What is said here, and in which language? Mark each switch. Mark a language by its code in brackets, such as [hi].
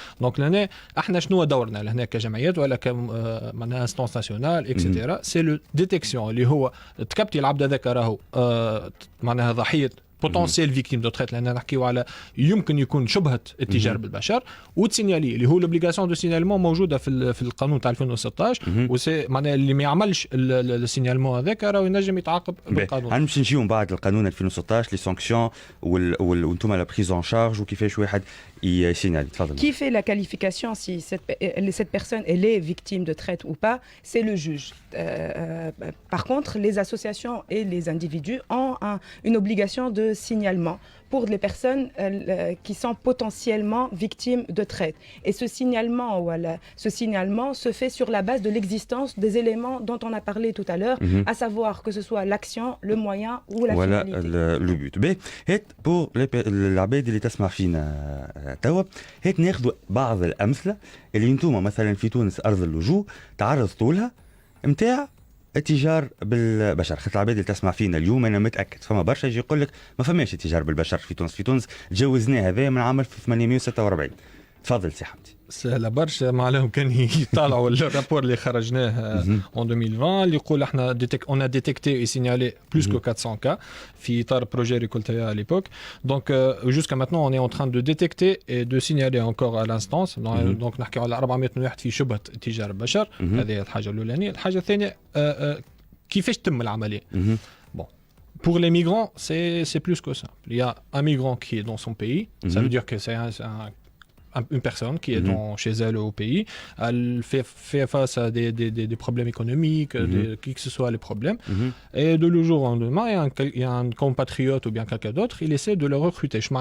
[ar] دونك لهنا احنا شنو دورنا لهنا كجمعيات ولا معناها انستانس ناسيونال اكسترا؟ سي لو ديتيكسيون اللي هو تكبتي العبد هذاك راهو معناها ضحيه بوتنسيال فيكتيم دو تريت، لان نحكيو على يمكن يكون شبهه التجار بالبشر، وتسينيالي اللي هو لوبليغاسيون دو سينيالمون موجوده في القانون تاع 2016 وسي معناها اللي ما يعملش السينيالمون هذاك راهو ينجم يتعاقب بالقانون. هنمشي نجيو بعد القانون 2016 لي سانكسيون وانتم لا بريز ان شارج وكيفاش واحد يسينالي. تفضل. [fr] Qui fait la qualification si cette personne elle est victime de traite ou pas? C'est le juge. Par contre, les associations et les individus ont une obligation de signalement pour les personnes qui sont potentiellement victimes de traite. Et ce signalement se fait sur la base de l'existence des éléments dont on a parlé tout à l'heure, à savoir que ce soit l'action, le moyen ou la finalité. Voilà le but. Pour [ar] العباد اللي تسمع فينا توا، هيك ناخذ بعض الأمثلة اللي انتم مثلا في تونس أرض اللجوء تعرضتوا لها متاع التجار بالبشر. خاطر العباد اللي تسمع فينا اليوم انا متاكد فما برشا يجي يقول لك ما فماش التجار بالبشر في تونس. في تونس تجاوزناه هذا من عام 1846. تفضل سي حمدي. سهله برشا، ما عليهم كان يطالعوا الرابور اللي خرجناه [fr] en 2020 [ar] اللي يقول احنا [fr] on a détecté et signalé plus que 400 cas [ar] في اطار [fr] projet Récoltea à l'époque. Donc jusqu'à maintenant on est en train de détecter et de signaler encore à l'instance. Donc [ar] نحكيو على 400 واحد في شبهه تجار البشر. هذه الحاجه الاولانيه. الحاجه الثانيه كيفاش تم العمليه. [fr] Bon, pour les migrants c'est plus que ça. Il y a un migrant qui est dans son pays, ça veut dire que c'est une personne qui est chez elle au pays, elle fait face à des problèmes économiques, qui que ce soit les problèmes, et de le jour au lendemain, il y a un compatriote ou bien quelqu'un d'autre, il essaie de le recruter.